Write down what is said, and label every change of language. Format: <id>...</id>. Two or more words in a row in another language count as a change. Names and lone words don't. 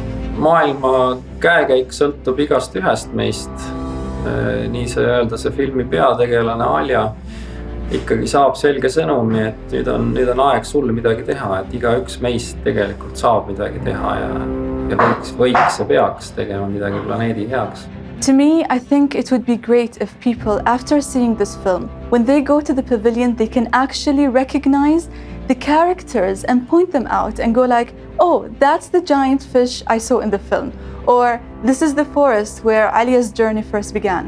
<et>Maailma käekäik sõltub igast ühest meist. Nii see öelda, see filmi peategelane Alja ikkagi saab selge sõnumi, et nüüd on aeg sulle midagi teha, et igaüks meist tegelikult saab midagi teha ja võiks ja peaks tegema midagi planeedi heaks.</et> <en>To me, I think it would be great if people, after seeing this film, when they go to the pavilion, they can actually recognize the characters and point them out and go like, oh, that's the giant fish I saw in the film. Or this is the forest where Alia's journey first began.</en>